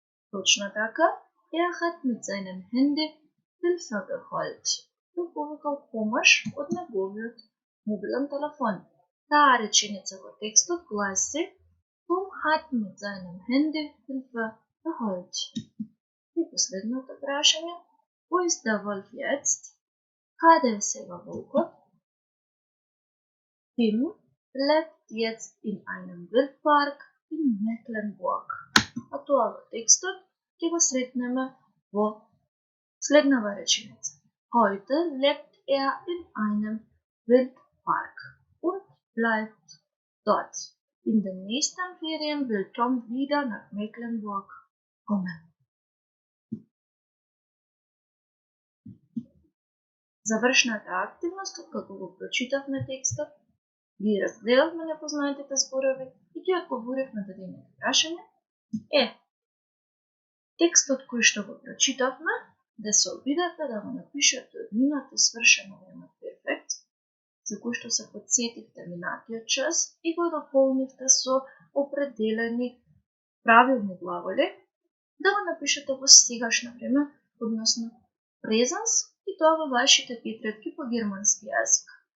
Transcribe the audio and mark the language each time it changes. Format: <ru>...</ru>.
<mk>Точно така,</mk> <de>hat mit seinem Handy Hilfe geholt.</de> <mk>Тој повикал помош од неговиот мобилен телефон. Таа реченица во текстот гласи:</mk> <de>Tom hat mit seinem Handy Hilfe geholt.</de> <mk>И последното прашање:</mk> <de>Wo ist der Wolf jetzt?</de> <mk>Каде е сега волкот?</mk> <de>Tim lebt jetzt in einem Wildpark in Mecklenburg.</de> <mk>А тоа во tекstот ќе го сретнеме во следнава реченица.</mk> <de>Heute lebt in einem Wildpark und bleibt dort. In den nächsten Ferien will Tom wieder nach Mecklenburg kommen.</de> <mk>Завршната активност, откако го прочитавме текстот, ги разгледавме непознатите зборови и ги одговоривме на дадените прашања, текстот кој што го прочитавме, да се обидете да го напишете од минато свршено време перфект, за кој што се подсетивте минатиот час и го дополнивте со определени правилни глаголи, да го напишете во сегашно време, односно презенс, и тоа во вашите тетрадки по германски јазик.</mk>